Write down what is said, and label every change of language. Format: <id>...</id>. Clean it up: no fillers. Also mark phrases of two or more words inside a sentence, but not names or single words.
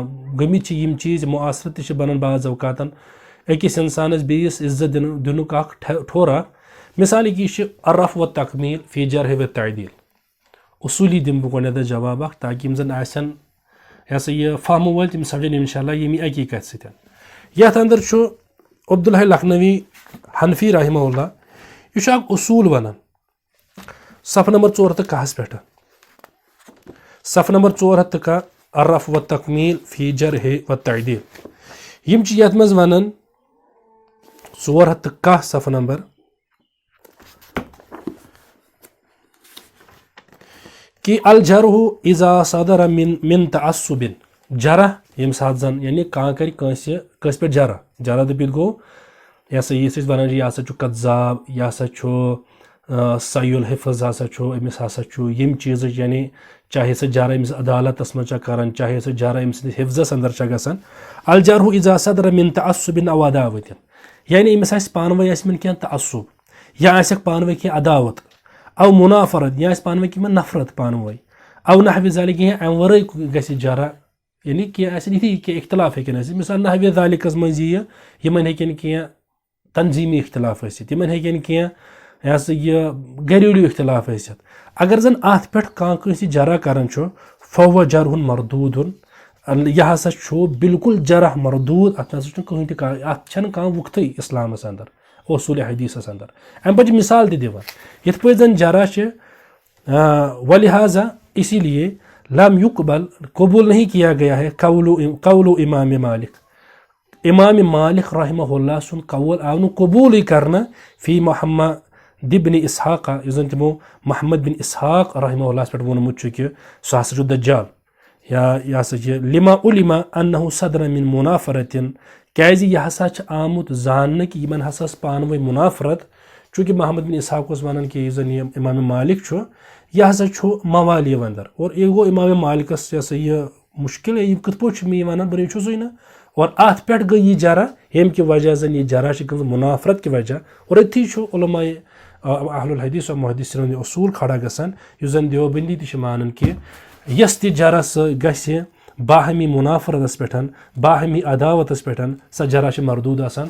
<ks>گٔمٕتۍ چھِ یِم چیٖز معاصرت تہِ چھِ بنان بعض اوقاتن أکِس انسانس بیٚیِس عزت دِنُک اکھ ٹھوٚر اکھ مثالہِ کہِ یہِ چھِ</ks> <ar>الرفع والتقمیٖل فی جرح والتعدیٖل</ar> <ks>اصوٗلی دِمہٕ بہٕ گۄڈنٮ۪تھ جواب اکھ تاکہِ یِم زن آسن یہِ ہسا یہِ فہمہٕ وٲلۍ تِم سمجھن انشاء اللہ ییٚمہِ اکی کتھِ سۭتۍ یتھ انٛدر چھُ عبداللہ لکھنوی حنفی</ks> <ar>رحمہ اللہ</ar> <ks>یہِ چھُ اکھ اصوٗل ونان صفحہ نمبر 401 پٮ۪ٹھ صفحہ نمبر 401</ks> <ar>الرفع والتقمیٖل فی جرح والتعدیٖل</ar> <ks>یِم چھِ یتھ منٛز ونان 401 صفحہ نمبر کہ</ks> <ar>الجرح اذا صدر من تعصب</ar> <ks>جرح ییٚمہِ ساتہٕ زن یعنی کانٛہہ کرِ کٲنٛسہِ پٮ۪ٹھ جرح دٔپِتھ گوٚو یہ سا یہ ونان یہ ہسا کذاب یہ ہسا</ks> <ar>صحیح الحفظ</ar> <ks>ہسا امس ہسا یم چیز یعنی چاہے سہ جرح امس عدالتس من کران چاہے سہ جرح امس حفظس اندر گژھان</ks> <ar>الجرح اذا صدر من تعصب او عداوت</ar> <ks>یعنی امس آسہ پانوے آسہ کی تعصب یا آسک پانوے کی عداوت</ks> <ar>او منافرت</ar> <ks>یا آسہ پانوے کی نفرت پانوے</ks> <ar>او نحو ذلك</ar> <ks>یا ام ورے گژھِ جرح یعنی کی آسن یتھی کی اختلاف ہیکن ٲسِتھ مثال نحو ذالکس منٛز یہِ یمن ہیکن کینٛہہ تنظیمی اختلاف ٲسِتھ یمن ہیکن کینٛہہ یہ سا یہ گھریلو اختلاف ٲسِتھ اگر زن ات پٮ۪ٹھ کٲنٛسہِ جرح کران چھُ</ks> <ar>فهو جرح مردود</ar> <ks>یہ ہسا بالکل</ks> <ar>جرح مردود</ar> <ks>ات نسا کٕہٕنۍ تہِ ات چھنہٕ کانٛہہ وُختٕے اسلامس اندر اصول حدیثس اندر امہِ پتہٕ چھِ مثال تہِ دِوان یِتھ پٲٹھۍ زن جرح چھِ ولہذا</ks> <ur>اسی لیے</ur> <ar>لم يقبل</ar> <ur>قبول نہیں کیا گیا ہے</ur> <ks>قول امام مالک</ks> <ar>رحمہ اللہ</ar> <ks>سن قول آو نہٕ</ks> <ur>قبول کرنا</ur> <ks>فی محمد بن اسحاق یُس زن تمو محمد بن اسحاق</ks> <ar>رحمہ اللہ</ar> <ks>پٮ۪ٹھ ووٚنمُت چھُ کہِ سُہ ہسا چھُ دجال یا یہ ہسا</ks> <ar>لما علما انه صدر من منافرتن</ar> <ks>کیازِ یہ ہسا چھُ آمُت زاننہٕ کہِ یمن ہسا ٲس پانہٕ ؤنۍ منافرت چونکہ محمد بن اسحاق اوس ونان کہ یُس زن یہِ امام مالک چھُ یہ ہسا چھُ موالی اندر اور یہ گو امام مالکس یہ سا یہ</ks> <ur>مشکل ہے</ur> <ks>یہ کت پٲٹھۍ چھُ مےٚ یہِ ونان بہٕ چھُ سُے نا اور ات پٮ۪ٹھ گٔے یہ جرح ییٚمہِ کہِ وجہ زن یہ جرح چھِ گٔمٕژ منافرت کہِ وجہ اور أتھی چھُ علماء اہل الحدیث و محدثین ہُنٛد اصوٗل کھڑا گژھان یُس زن دیوبندی تہِ چھِ مانان کہ یس تہِ جرح سۄ گژھِ باہمی منافرتس پٮ۪ٹھ باہمی عداوتس پٮ۪ٹھ سۄ جرح چھِ مردود آسان</ks>